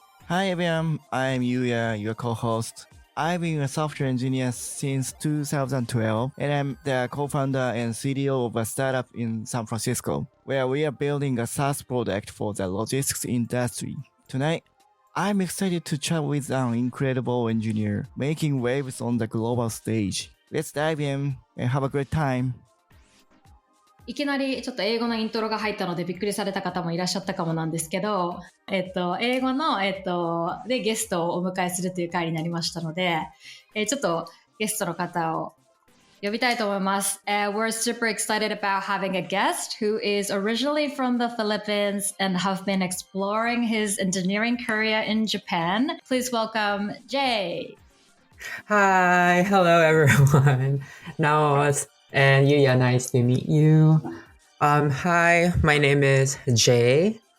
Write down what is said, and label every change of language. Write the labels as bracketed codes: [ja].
[en] Hi everyone, I'm Yuya, your co-host. I've been a software engineer since 2012, and I'm the co-founder and CTO of a startup in San Francisco, where we are building a SaaS product for the logistics industry. Tonight, I'm excited to chat with an incredible engineer making waves on the global stage. Let's dive in and have a great time. [ja] いきなりちょっと英語のイントロが入ったのでびっくりされた方もいらっしゃったかもなんですけど、英語の、でゲストをお迎えするという回になりましたので、ちょっとゲストの方を呼びたいと思います。 [en] We're super excited about having a guest who is originally from the Philippines and have been exploring his engineering career in Japan. Please welcome Jay. Hi, hello everyone. And Yuya, nice to meet you. Hi, my name is Jay.